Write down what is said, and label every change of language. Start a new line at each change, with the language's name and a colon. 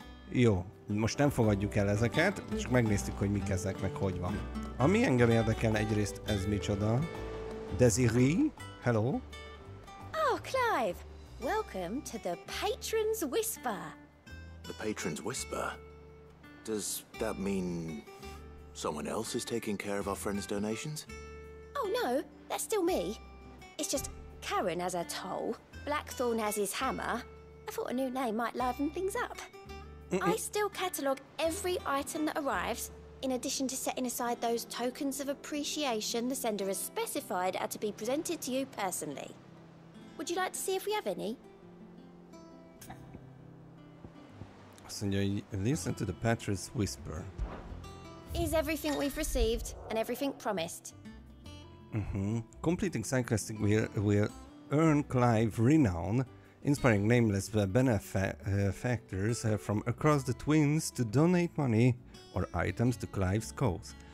Hungarian: Jó, most nem fogadjuk el ezeket, csak megnéztük, hogy mik ezek, meg hogy van. Ami engem érdekel egyrészt, ez micsoda?
English: Desiree? Hello? Oh, Clive! Welcome to the Patron's Whisper. The Patron's Whisper? Does that mean someone else is taking care of our friend's donations? Oh no, that's still me. It's just Karen has her toll, Blackthorn has his hammer. I thought a new name might liven things up. I still catalogue every item that arrives, in addition to setting aside those tokens of appreciation the sender has specified are to be presented to you personally. Would you like to see if we have any?
Hungarian: Azt mondja, hogy
English: listen to the Patron's Whisper. Is everything we've received and everything promised? Completing Cyclistic will earn Clive renown, inspiring nameless benefactors from across the Twins to donate money or items to Clive's cause.